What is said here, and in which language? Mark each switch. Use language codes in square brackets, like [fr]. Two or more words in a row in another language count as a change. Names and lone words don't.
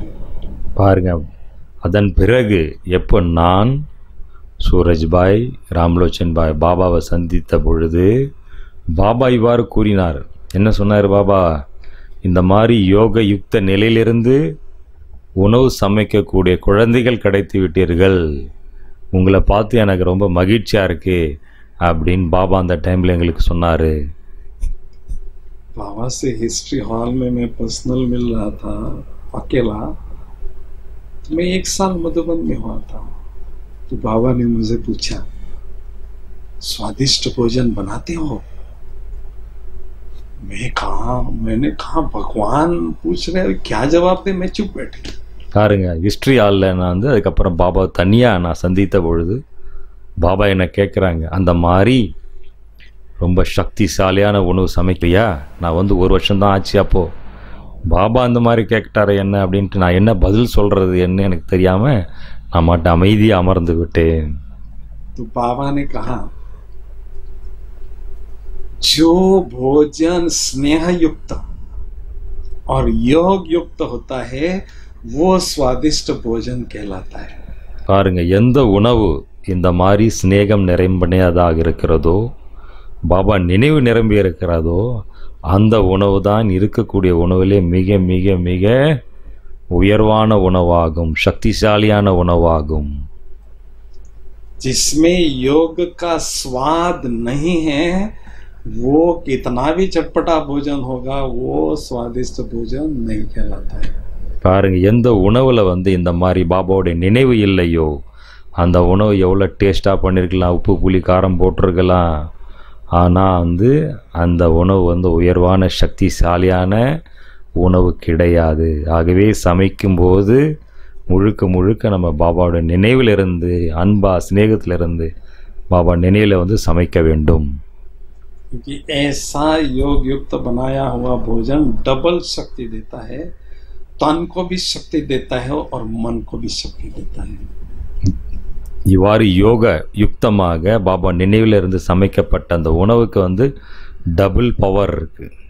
[ta] பாருங்க, அதன் பிறகு எப்போ நான் சூரஜ் பாய் ராம்லோச்சன் பாய் பாபாவை சந்தித்த பொழுது பாபா இவ்வாறு கூறினார். என்ன சொன்னார் பாபா, இந்த மாதிரி யோக யுக்த நிலையிலிருந்து உணவு சமைக்கக்கூடிய குழந்தைகள் கிடைத்து விட்டீர்கள், உங்களை பார்த்து எனக்கு ரொம்ப மகிழ்ச்சியாக இருக்கு அப்படின்னு பாபா அந்த டைமில் எங்களுக்கு சொன்னார். [hi] बाबा से हिस्ट्री हॉल में मैं पर्सनल मिल रहा था अकेला. मैं 1 साल मधुबन में हुआ था. तो बाबा ने मुझे पूछा, स्वादिष्ट भोजन बनाते हो? मैंने कहा भगवान पूछ रहे, क्या जवाब दे. मैं चुप बैठी. [ta] பாருங்க, ஹிஸ்ட்ரி ஹாலில் நான் வந்து அதுக்கப்புறம் பாபா தனியாக நான் சந்தித்த பொழுது பாபா என்னை கேட்குறாங்க, அந்த மாதிரி ரொம்ப சக்திசாலியான உணவு சமைக்கலையா? நான் வந்து 1 வருஷம்தான் ஆச்சு. அப்போது பாபா அந்த மாதிரி கேட்டார் என்ன அப்படின்ட்டு நான் என்ன பதில் சொல்கிறது என்ன எனக்கு தெரியாமல் நான் மட்டும் அமைதியாக அமர்ந்து விட்டேன். [hi] तो बाबा ने कहा, जो भोजन स्नेह युक्त और योग युक्त होता है वो स्वादिष्ट भोजन कहलाता है। [ta] பாருங்க, எந்த உணவு இந்த மாதிரி சிநேகம் நிரம்பினதாக இருக்கிறதோ, பாபா நினைவு நிரம்பி இருக்கிறதோ, அந்த உணவு தான் இருக்கக்கூடிய உணவிலே மிக மிக மிக உயர்வான உணவாகும், சக்திசாலியான உணவாகும். [hi] जिसमें योग का स्वाद नहीं है, वो कितना भी चटपटा भोजन होगा, वो स्वादिष्ट भोजन नहीं कहलाता है। [ta] பாருங்க, எந்த உணவுல இந்த மாதிரி பாபாவுடைய நினைவு இல்லையோ, அந்த உணவு எவ்வளோ டேஸ்ட்டாக பண்ணியிருக்கலாம், உப்பு புளி காரம் போட்டிருக்கலாம், ஆனால் அந்த உணவு உயர்வான சக்திசாலியான உணவு கிடையாது. ஆகவே சமைக்கும்போது முழுக்க முழுக்க நம்ம பாபாவோட நினைவிலிருந்து, அன்பா ஸ்நேகத்திலிருந்து பாபா நினைவில் சமைக்க வேண்டும். [hi] क्योंकि ऐसा योग युक्त बनाया हुआ भोजन डबल शक्ति देता है, तन को भी शक्ति देता है और मन को भी शक्ति देता है. [ta] இவ்வாறு யோக யுக்தமாக பாபா நினைவிலிருந்து சமைக்கப்பட்ட அந்த உணவுக்கு டபுள் பவர் இருக்கு.